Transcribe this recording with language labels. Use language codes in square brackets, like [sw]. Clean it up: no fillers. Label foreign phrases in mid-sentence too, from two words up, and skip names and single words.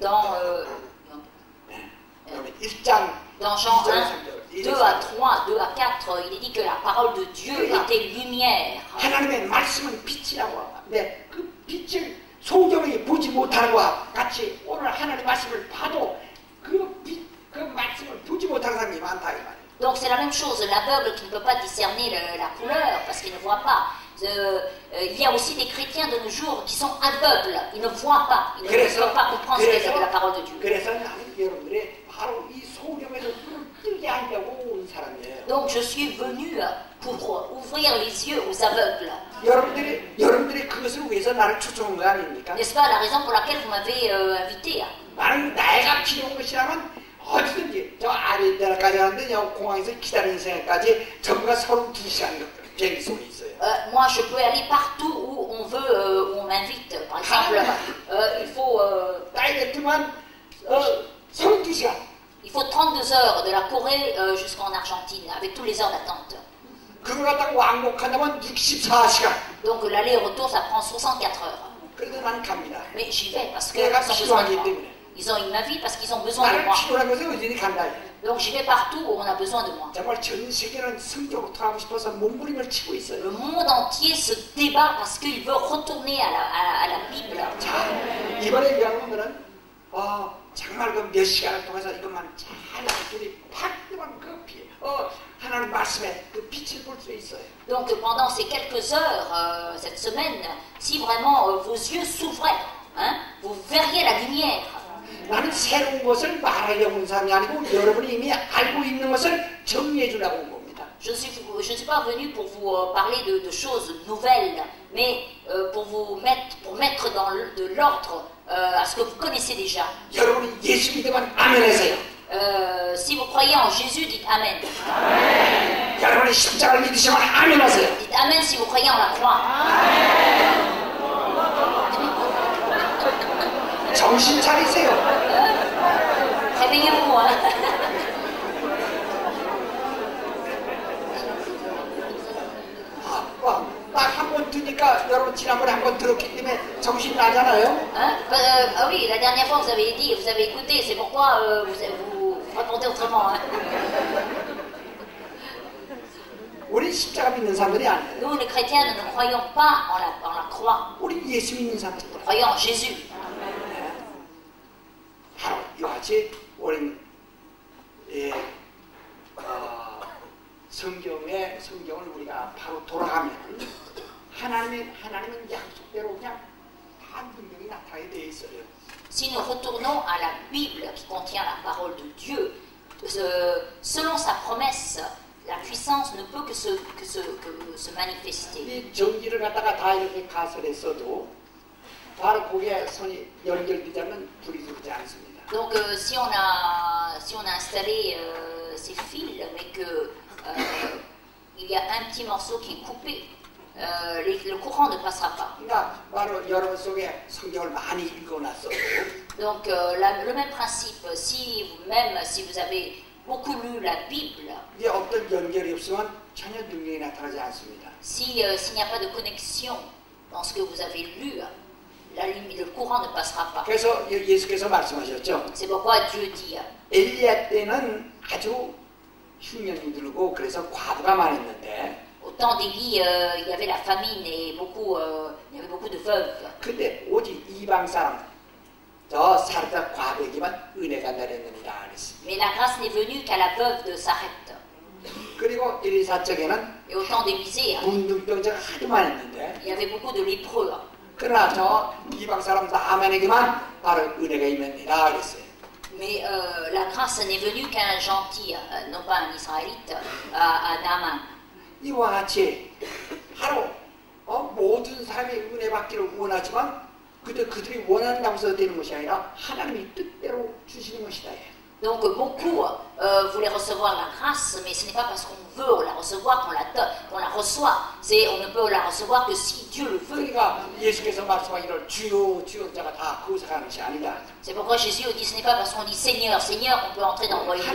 [fr] Dans Jean 1, 2 à 3, 2 à 4, il est dit que la parole de Dieu était lumière. [ko] 하나님의 말씀은 빛이라고. 근데 그 빛을 소경이 보지 못하는 것과 같이 오늘 하나님의 말씀을 봐도 그 말씀을 보지 못하는 사람이 많다 이 말이에요. [fr] Donc c'est la même chose, l'aveugle qui ne peut pas discerner la couleur parce qu'il ne voit pas. Il y a aussi des chrétiens de nos jours qui sont aveugles, ils ne voient pas, ils ne peuvent pas comprendre ce que c'est que la parole de Dieu. [ko] 그래서 나는 여러분들이 바로 이 [fr] Donc je suis venu pour ouvrir les yeux aux aveugles. [ko] 여러분들이 그것을 위해서 나를 초청한 거 아닙니까? [fr] N'est-ce pas la raison pour laquelle vous m'avez invité? [ko] 나는 나이가 필요한 것이라면 어디든지 저 아리따라까지 하는데 저 공항에서 기다리는 시간까지 전부가 32시간 비행기 속에 있어요. [fr] Moi, je peux aller partout où on veut, où on m'invite. Par exemple, il faut... [ko] 다이렉트만 32시간. [fr] Il faut 32 heures de la Corée jusqu'en Argentine, avec toutes les heures d'attente. [ko] 그걸 갖다가 왕복한다면 64시간. [fr] Donc l'aller-retour, ça prend 64 heures. [ko] 그래도 난 갑니다. [fr] Mais j'y vais parce qu'ils [ko] 내가 [fr] ont besoin de [ko] 필요하기 [fr] moi. [ko] 때문에. [fr] Ils m'invitent parce qu'ils ont besoin de [ko] 나를 [fr] moi. [ko] 필요한 것에 어디니 간다. [fr] Donc j'y vais partout où on a besoin de moi. [ko] 정말 전 세계는 성경으로 돌아가고 싶어서 몸부림을 치고 있어요. [fr] Le monde entier se débat parce qu'il veut retourner à la Bible. [ko] 자, 이번에 여러분들은 정말 그 몇 시간을 통해서 이것만 잘 알았더니 팍만 하나님 말씀에 그 빛을 볼 수 있어요. [fr] Donc pendant ces quelques heures, cette semaine, si vraiment vos yeux s'ouvraient, hein, vous verriez la lumière. [ko] 나는 새로운 것을 말하려고 온 사람이 아니고 여러분이 이미 알고 있는 것을 정리해 주려고 온 겁니다. [fr] Je ne suis pas venu pour vous parler de choses nouvelles, mais pour mettre dans de l'ordre à ce que vous connaissez déjà. [ko] 여러분이 예수 믿으면 아멘 하세요. [fr] Si vous croyez en Jésus, dites Amen. [ko] 여러분이 십자가를 믿으시면 아멘 하세요. [fr] Dites Amen si vous croyez en la croix. [ko] 정신 차리세요. [fr] Réveillez-vous. Hein. [ko] 딱 한 번 듣니까 여러분 지난번에 한 번 들었기 때문에 정신 나잖아요. [fr] Hein? Ah oui, la dernière fois vous avez dit, vous avez écouté, c'est pourquoi vous répondez autrement. Hein? [ko] 우리 십자가 믿는 사람들이 아니에요. [fr] Nous, les chrétiens, nous ne croyons pas en la croix. [ko] 우리 예수 믿는 사람들. [fr] Nous croyons en Jésus. [ko] 바로 이와 같이 우리는 성경을 우리가 바로 돌아가면 하나님은 약속대로 그냥 다 분명히 나타나게 돼 있어요. [fr] Si nous retournons à la Bible qui contient la parole de Dieu, selon sa promesse, la puissance ne peut que se manifester. [ko] 이 전기를 갖다가 다 이렇게 가설했어도 바로 거기에 선이 연결되지 않으면 불이 들지 않습니다. [fr] Donc si on a installé ces fils, mais que il y a un petit morceau qui est coupé, le courant ne passera pas. [ko] 그러니까 바로 여러분 속에 성경을 많이 읽어놨어도 [fr] Donc le même principe, si vous avez beaucoup lu la Bible, [ko] 이게 어떤 연결이 없으면 전혀 능력이 나타나지 않습니다. [fr] s'il n'y a pas de connexion dans ce que vous avez lu, le courant ne passera pas. [ko] 그래서 예수께서 말씀하셨죠. [fr] C'est pourquoi Dieu dit, [ko] 엘리야 때는 아주 흉년이 들고 그래서 과부가 많았는데 [fr] au temps d'Élie, il y avait la famine et il y avait beaucoup de veuves. [ko] 근데 오직 이방 사람 저 사르다 과부에게만 은혜가 내렸느니라 그랬습니다. [fr] Mais la grâce n'est venue qu'à la veuve de Sarepte. [ko] 그리고 엘리사 쪽에는 [fr] Et au temps d'Élisée, [ko] 문둥병자가 하도 많았는데 [fr] il y avait beaucoup de lépreux. [ko] 그러나 저 이방 사람 나아만에게만 바로 은혜가 있느니라 그랬어요. [fr] Mais la grâce n'est venue qu'à un gentil, non pas un israélite, à Naaman. [ko] 이와 같이 바로 모든 사람이 은혜 받기를 원하지만 그들이 원한다고 해서 되는 것이 아니라 하나님이 뜻대로 주시는 것이다. [fr] Donc beaucoup voulaient recevoir la grâce, mais ce n'est pas parce qu'on veut la recevoir qu'on la reçoit. On ne peut la recevoir que si Dieu le veut. [ko] 그러니까 예수께서 말씀하기를 주여 주여 자가 다 그곳에 가는 것이 아니다. [fr] C'est pourquoi Jésus dit ce n'est pas parce qu'on dit Seigneur, Seigneur qu'on peut entrer dans le royaume de Dieu.